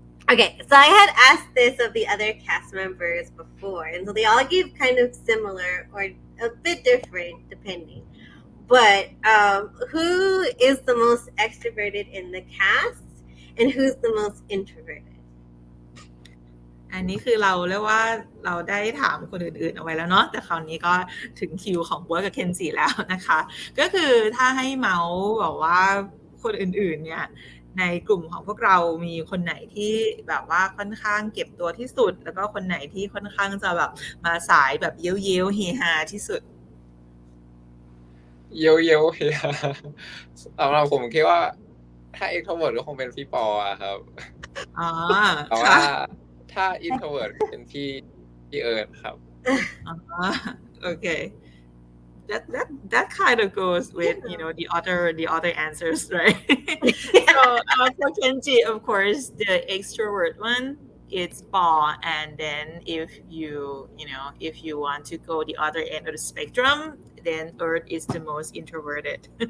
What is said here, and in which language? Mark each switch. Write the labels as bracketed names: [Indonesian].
[English] Okay, so I had asked this of the other cast members before, and so they all gave kind of similar or a bit different depending. But who is the most extroverted in the cast, and who's the most introverted? [Thai] อันนี้คือเราเรียกว่าเราได้ถามคนอื่นๆเอาไว้แล้วเนาะแต่คราวนี้ก็ถึงคิวของบัวกับเคนจิแล้วนะคะก็คือถ้าให้เมาส์บอกว่าคนอื่นๆเนี่ยในกลุ่มของพวกเรามีคนไหนที่แบบว่าค่อนข้างเก็บตัวที่สุดแล้วก็คนไหนที่ค่อนข้างจะแบบมาสายแบบเย้ยวๆเฮฮาที่สุด เย้ยวๆเฮียสำหรับผมคิดว่าถ้า extrovert ก็คงเป็นพี่ปออะครับแต่ว่าถ้า introvert เป็นพี่เอิร์ธครับ [English] Okay. That kind of goes with the other answers, right? So for Kenji, of course, the extrovert one it's Paul, and then if you want to go the other end of the spectrum, then Earth is the most introverted.